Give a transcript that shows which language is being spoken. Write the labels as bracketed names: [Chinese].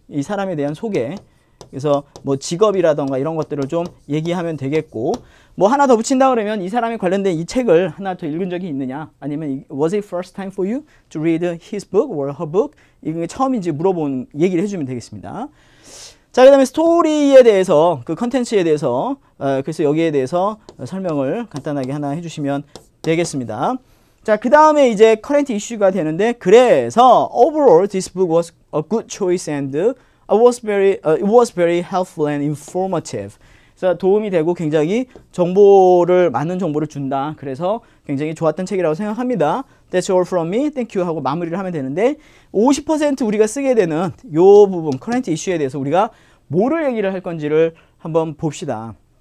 [Korean] 이 사람에 대한 소개. 그래서 뭐 직업이라던가 이런 것들을 좀 얘기하면 되겠고, 뭐 하나 더 붙인다 그러면 이 사람에 관련된 이 책을 하나 더 읽은 적이 있느냐, 아니면 [English] was it first time for you to read his book or her book, [Korean] 이게 처음인지 물어보는 얘기를 해주면 되겠습니다. 자, 그 다음에 스토리에 대해서, 그 컨텐츠에 대해서, 그래서 여기에 대해서 설명을 간단하게 하나 해주시면 되겠습니다. 자, 그 다음에 이제 [English] current issue가 [Korean] 되는데, 그래서 [English] overall this book was a good choice and it was very helpful and informative. [Korean] 그래서 도움이 되고 굉장히 많은 정보를 준다. 그래서 굉장히 좋았던 책이라고 생각합니다. [English] That's all from me. Thank you [Korean] 하고 마무리를 하면 되는데, 50% 우리가 쓰게 되는 요 부분, current issue에 대해서 우리가 뭐를 얘기를 할 건지를 한번 봅시다.